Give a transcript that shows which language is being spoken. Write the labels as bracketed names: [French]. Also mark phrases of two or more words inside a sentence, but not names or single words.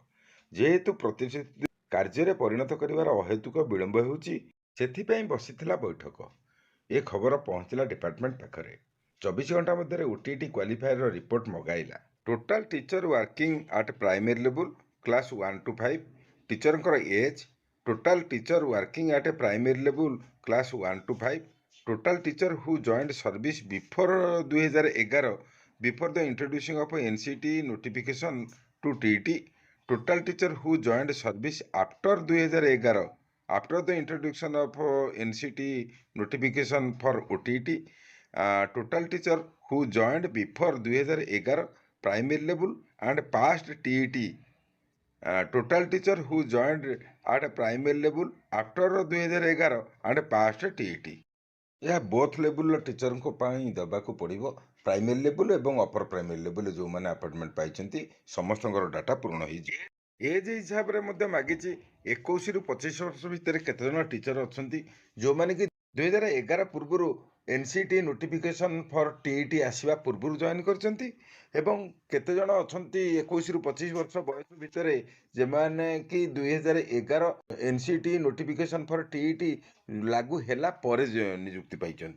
[Odia] ଯେହେତୁ ପ୍ରତିଶ୍ରୁତି କାର୍ଯ୍ୟରେ ପରିଣତ କରିବାର ଅହେତୁକ ବିଳମ୍ବ ହେଉଛି, ସେଥିପାଇଁ ବସିଥିଲା ବୈଠକ। ଏ ଖବର ପହଞ୍ଚିଲା ଡିପାର୍ଟମେଣ୍ଟ ପାଖରେ। 24 ଘଣ୍ଟା ମଧ୍ୟରେ OTET [English] qualifier report [Odia] ମଗାଇଲା। [English] total teacher working at primary level class 1 to 5, ଟିଚରଙ୍କର ଏଜ୍, total teacher working at primary level କ୍ଲାସ୍ 1 to 5, total teacher who joined service before 2011, before the introducing of NCT notification to TET, total teacher who joined service after 2011, after the introduction of NCT notification for OTET, total teacher who joined before 2011 primary level and passed TET, total teacher who joined at primary level after 2011 and passed TET। [Odia] ଏହା [English] both level [Odia] ଟିଚରଙ୍କ ପାଇଁ ଦେବାକୁ ପଡ଼ିବ। [English] primary level [Odia] ଏବଂ [English] upper primary level [Odia] ଯେଉଁମାନେ ଆପଏଣ୍ଟମେଣ୍ଟ ପାଇଛନ୍ତି ସମସ୍ତଙ୍କର ଡାଟା ପୂରଣ ହୋଇଯିବ। ଏଜ୍ ହିସାବରେ ମଧ୍ୟ ମାଗିଛି 21ରୁ 25 ବର୍ଷ ଭିତରେ କେତେଜଣ ଟିଚର ଅଛନ୍ତି ଯେଉଁମାନେ କି 2011 ପୂର୍ବରୁ [English] NCT notification for TET [Odia] ଆସିବା ପୂର୍ବରୁ ଜଏନ୍ କରିଛନ୍ତି, ଏବଂ କେତେଜଣ ଅଛନ୍ତି 21ରୁ 25 ବର୍ଷ ବୟସ ଭିତରେ ଯେମାନେ କି 2011 [English] NCT notification for TET [Odia] ଲାଗୁ ହେଲା ପରେ ନିଯୁକ୍ତି ପାଇଛନ୍ତି।